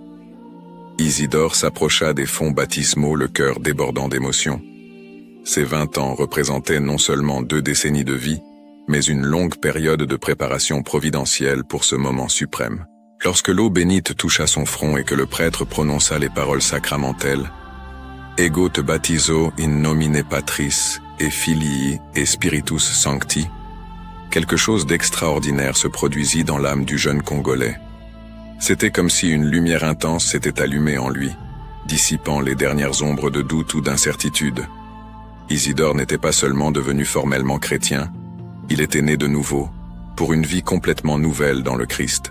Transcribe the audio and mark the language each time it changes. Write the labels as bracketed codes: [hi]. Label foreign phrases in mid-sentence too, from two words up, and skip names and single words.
[fr] Isidore s'approcha des fonts baptismaux, le cœur débordant d'émotion. Ces 20 ans représentaient non seulement 2 décennies de vie, mais une longue période de préparation providentielle pour ce moment suprême. Lorsque l'eau bénite toucha son front et que le prêtre prononça les paroles sacramentelles, « [la] Ego te baptizo in nomine Patris et Filii et Spiritus Sancti », [fr] quelque chose d'extraordinaire se produisit dans l'âme du jeune Congolais. C'était comme si une lumière intense s'était allumée en lui, dissipant les dernières ombres de doute ou d'incertitude. Isidore n'était pas seulement devenu formellement chrétien, il était né de nouveau, pour une vie complètement nouvelle dans le Christ.